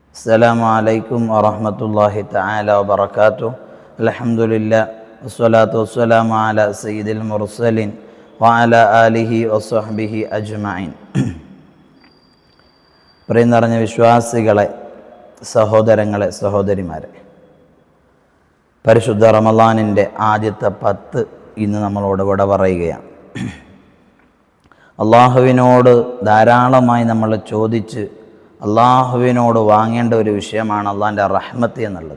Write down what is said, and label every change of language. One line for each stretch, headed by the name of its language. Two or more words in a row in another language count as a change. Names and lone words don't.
Arabic: السلام عليكم ورحمة الله تعالى وبركاته. الحمد لله والصلاة والسلام على سيد المرسلين وعلى آله وصحبه أجمعين.
Malayalam: പ്രിയം നിറഞ്ഞ വിശ്വാസികളെ, സഹോദരങ്ങളെ, സഹോദരിമാരെ, പരിശുദ്ധ റമളാനിൻ്റെ ആദ്യത്തെ 10 ഇന്ന് നമ്മളോട് വിട പറയുകയാണ്. അള്ളാഹുവിനോട് ധാരാളമായി നമ്മൾ ചോദിച്ച് അള്ളാഹുവിനോട് വാങ്ങേണ്ട ഒരു വിഷയമാണ് അള്ളാഹിൻ്റെ റഹ്മത്ത് എന്നുള്ളത്.